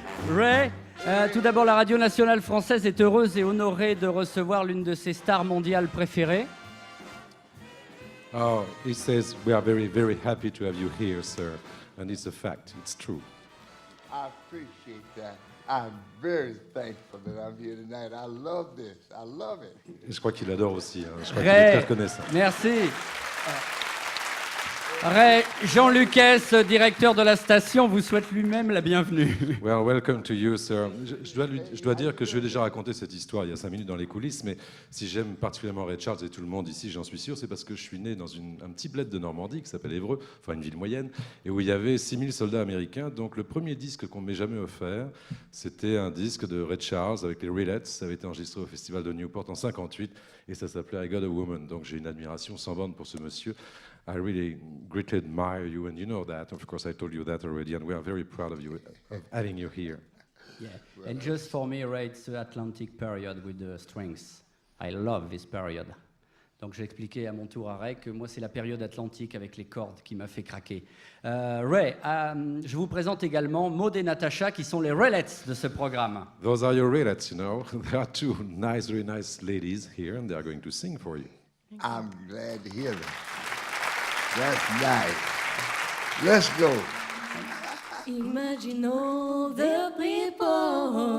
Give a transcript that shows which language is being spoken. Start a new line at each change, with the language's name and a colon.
French: Ray, tout d'abord, la radio nationale française est heureuse et honorée de recevoir l'une de ses stars mondiales préférées.
English: Oh, he says we are very, very happy to have you here, sir. And it's a fact, it's true. I appreciate that. I'm very thankful that I'm here tonight. I love this. I love it.
French: Et je crois qu'il adore aussi, hein. Je crois qu'il est très Ray, reconnaissant. merci. Ray, Jean Lucas, directeur de la station, vous souhaite lui-même la bienvenue.
English: Well, welcome to you, sir.
French: Je dois dire que je vais déjà raconter cette histoire il y a 5 minutes dans les coulisses, mais si j'aime particulièrement Ray Charles et tout le monde ici, j'en suis sûr, c'est parce que je suis né dans un petit bled de Normandie qui s'appelle Évreux, enfin une ville moyenne, et où il y avait 6000 soldats américains. Donc le premier disque qu'on ne m'ait jamais offert, c'était un disque de Ray Charles avec les Rillettes. Ça avait été enregistré au festival de Newport en 58 et ça s'appelait I Got a Woman. Donc j'ai une admiration sans borne pour ce monsieur.
English: I really greatly admire you, and you know that. Of course, I told you that already, and we are very proud of you, of having you here. Yeah. And just for me, Ray, it's the Atlantic period with the strings. I love this period.
French: Donc j'ai expliqué à mon tour à Ray que moi c'est la période atlantique avec les cordes qui m'a fait craquer. Ray, je vous présente également Maud et Natacha qui sont les Rillettes de ce programme.
English: Those are your Rillettes, you know. There are two very nice ladies here, and they are going to sing for you. I'm glad to hear that. That's nice. Let's go. Imagine all the people